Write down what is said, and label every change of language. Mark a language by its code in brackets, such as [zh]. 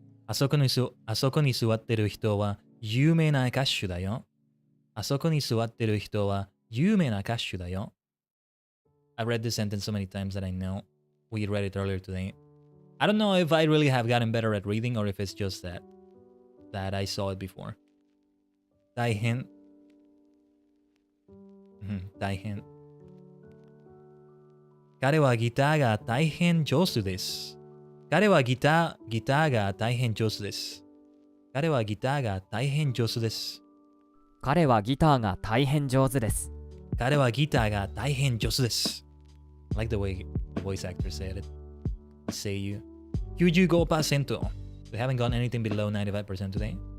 [ja] あそこに座ってる人は有名な歌手だよ。あそこに座ってる人は有名な歌手だよ。 [en] I've read this sentence so many times that I know. We read it earlier today. I don't know if I really have gotten better at reading or if it's just that I saw it before. [ja] 大変。大変。彼はギターが大変上手です。彼はギターが大変上手です。彼はギターが大変上手です。彼はギターが大変上手です。彼はギターが大変上手です。 [en] I like the way the voice actor said it. Say you. 95%. We haven't gotten anything below 95% today.